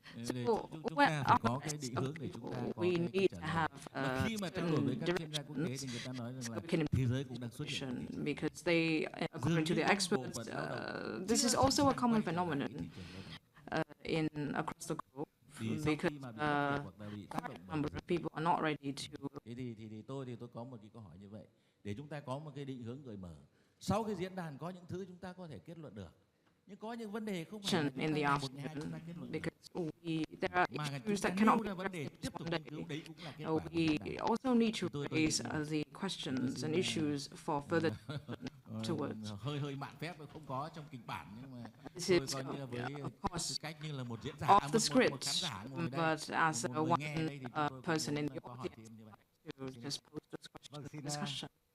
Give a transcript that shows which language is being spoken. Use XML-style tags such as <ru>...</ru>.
<en>So where are the people? We need to have certain directions so we can improve the situation, because they, according to the experts, this is also a common phenomenon across the globe, because quite a number of people are not ready to.</en> <vi>Tôi có một cái câu hỏi như vậy để chúng ta có một cái định hướng gợi mở. Sau cái diễn đàn có những thứ chúng ta có thể kết luận được. Nhưng có những vấn đề không phải là</vi> <en>in the afternoon, because there are issues that cannot be addressed one day. We also need to raise the questions and issues for further afterwards. This is, of course, off the script, but as one person in the audience, to just pose those questions for discussion.</en>